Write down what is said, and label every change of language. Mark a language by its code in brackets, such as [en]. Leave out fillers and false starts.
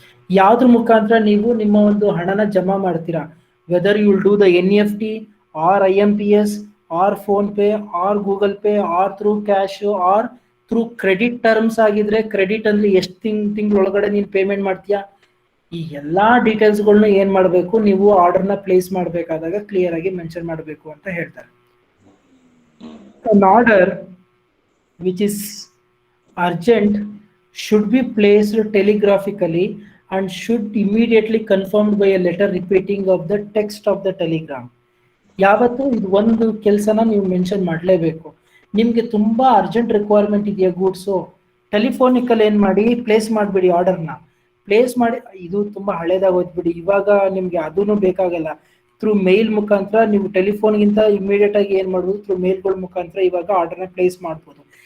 [kn] ಯಾವ್ದ್ರ ಮುಖಾಂತರ ನೀವು ನಿಮ್ಮ ಒಂದು ಹಣನ ಜಮಾ ಮಾಡ್ತೀರಾ, [en] whether you will do the NEFT or IMPS or PhonePe or Google Pay or through cash or through credit terms [kn] ಆಗಿದ್ರೆ ಕ್ರೆಡಿಟ್ ಅಂದ್ರೆ ಎಷ್ಟು ತಿಂಗಳೊಳಗಡೆ ನೀನು ಪೇಮೆಂಟ್ ಮಾಡ್ತೀಯಾ, ಈ ಎಲ್ಲಾ ಡೀಟೇಲ್ಸ್ಗಳನ್ನ ಏನ್ ಮಾಡಬೇಕು, ನೀವು ಆರ್ಡರ್ನ ಪ್ಲೇಸ್ ಮಾಡಬೇಕಾದಾಗ ಕ್ಲಿಯರ್ ಆಗಿ ಮೆನ್ಷನ್ ಮಾಡಬೇಕು ಅಂತ ಹೇಳ್ತಾರೆ. [en] An order which is urgent should be placed telegraphically and should immediately confirmed by a letter repeating of the text of the telegram. [kn] ಯಾವತ್ತು ಇದು ಒಂದು ಕೆಲಸನ ನೀವು ಮೆನ್ಷನ್ ಮಾಡಲೇಬೇಕು. ನಿಮ್ಗೆ ತುಂಬಾ ಅರ್ಜೆಂಟ್ ರಿಕ್ವೈರ್ಮೆಂಟ್ ಇದೆಯಾ ಗೂಡ್ಸು, ಟೆಲಿಫೋನಿಕಲ್ ಏನ್ ಮಾಡಿ ಪ್ಲೇಸ್ ಮಾಡಿಬಿಡಿ, ಆರ್ಡರ್ನ ಪ್ಲೇಸ್ ಮಾಡಿ. ಇದು ತುಂಬಾ ಹಳೇದಾಗೋಯ್ತು, ಇವಾಗ ನಿಮ್ಗೆ ಅದೂ ಬೇಕಾಗಲ್ಲ. ಥ್ರೂ ಮೇಲ್ ಮುಖಾಂತರ ನೀವು ಟೆಲಿಫೋನ್ಗಿಂತ ಇಮಿಡಿಯೇಟ್ ಆಗಿ ಏನ್ ಮಾಡ್ಬೋದು, ಥ್ರೂ ಮೇಲ್ಗಳ ಮುಖಾಂತರ ಇವಾಗ ಆರ್ಡರ್ನ ಪ್ಲೇಸ್ ಮಾಡ್ಬೋದು.